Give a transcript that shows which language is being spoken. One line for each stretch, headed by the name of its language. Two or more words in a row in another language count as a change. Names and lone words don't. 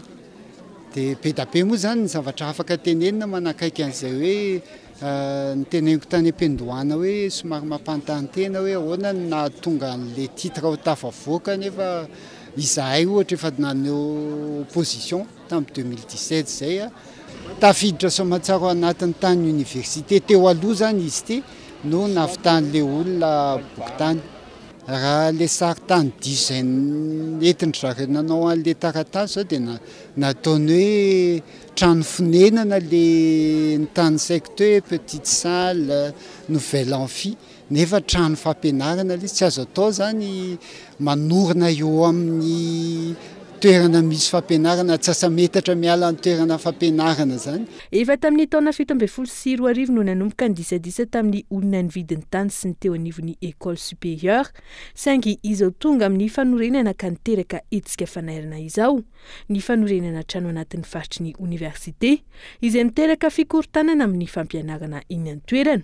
Malagasy: Dia be da be moa zany ny zavatra afaka tenenina manakaiky an'izay hoe niteneniko tany am-pendohana hoe somary mampantany tena hoe ahoana no nahatonga an'le titre ho tafavoaka nefa izahay ohatra efa naneo opposition tamin'ny 2017 zay tafiditra somatsara anatin'ny tany université teo aloha zany izy ty no navitan'le olona bokotany. Raha le sary tany diso zay netiny zareo nanao an'le taratasy zao dia nataony hoe trano fonenana le tany saiko teo hoe
French: petite salle nouvel amphi
Malagasy: nefa trano fampianarana le tsy azo atao zany manorina eo amin'ny toerana misy fampianarana tsy asa metatra miala ny toerana fampianarana zany. Efa tamin'ny taona 17 no nanomboka ny disadisa tamin'ny olona ny vidiny tany sy ny teo anivon'ny
French: école supérieure
Malagasy: saingy izao tonga amin'ny fanorenana ka niteraka etsika fanairana izao ny fanorenana trano anatin'ny faritry ny université izay niteraka fikorontanana amin'ny fampianarana iny an-toerana.